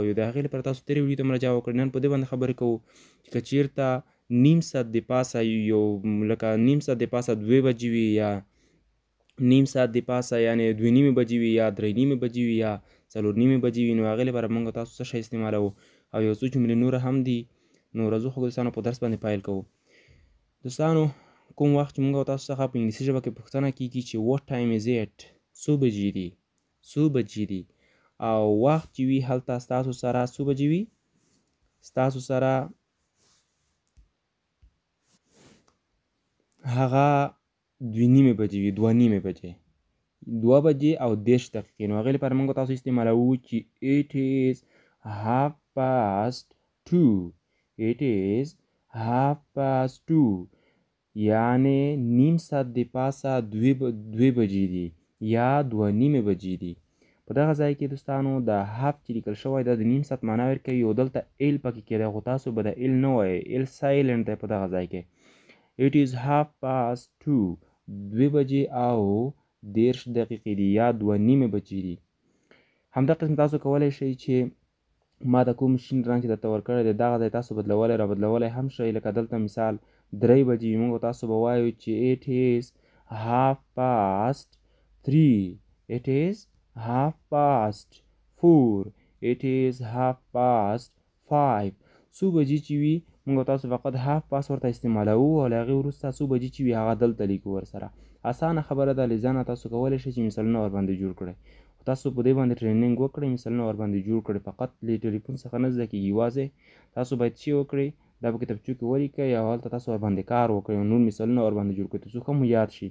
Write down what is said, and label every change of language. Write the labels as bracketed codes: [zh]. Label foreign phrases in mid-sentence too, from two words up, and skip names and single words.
[ps] د هغې لپاره تاسو تېرې ویډیو ته مراجعه وکړئ. نن په دې باندې خبرې کوو چې که چېرته نیم ساعت د پاسه یو لکه نیم ساعت د پاسه 2 بجې وي یا نیم ساعت د پاسه یعنې 2 نیمې بجې وي یا 3 نیمې بجې وي یا 4 نیمې بجې وي، نو هغې لپاره مونږ تاسو څه شی استعمالوو او یو څو جملې نور هم دي. نو راځو خو دوستانو په درس باندې پیل کوو. دوستانو، کوم وخت چې مونږ تاسو څخه په انګلیسي ژبه کې پوښتنه کیږي چې [en] what time is it، [ps] څو بجې دي، څو بجې دي، او وخت چې وي هلته ستاسو سره څو بجې وي؟ ستاسو سره هغه 2 نیمې بجې وي، 2 نیمې بجې، 2 بجې او 10 دقیقې. نو هغې لپاره مونږ تاسو استعمالوو چې [en] it is 2:30، it is 2:30، [ps] یعنې نیم ساعت د پاسه 2 بجې دي یا 2 نیمې بجې دي. په دغه ځای کې دوستانو د هاف چې لیکل شوی دا د نیم ساعت معنا ورکوي او دلته ایل پکې کېده، خو تاسو به د ایل نه وایئ، [en] L silent [ps] دی په دغه ځای کې. [en] it is 2:30، [ps] 2 بجې او 10 دقیقې دي یا 2 نیمې بجې دي. همدا قسم تاسو کولی شئ چې ما د کوم شین رنګ چې درته ورکړی دی دغه ځای تاسو بدلولی را بدلولی هم شئ. لکه دلته مثال 3 بجې وي، مونږ تاسو به وایو چې [en] it is 3:30، it is 4:30، it is 5:30. [ps] څو بجې چې وي مونږ تاسو فقط پاس ورته استعمالوو او له هغې وروسته څو بجې چې وي هغه دلته لیکو ورسره. اسانه خبره ده، لذا نه تاسو کولی شئ چې مثالونه ورباندې جوړ کړئ. تاسو په دې باندې ټریننګ وکړئ، مثالونه ورباندې جوړ کړئ. فقط له ټلیفون څخه نه زده کېږي، یوازې تاسو باید څه وکړئ، دا په کتابچو کې ولیکئ او هلته تاسو ورباندې کار وکړئ او نور مثالونه ورباندې جوړ کړئ تر څو ښه مو یاد شي.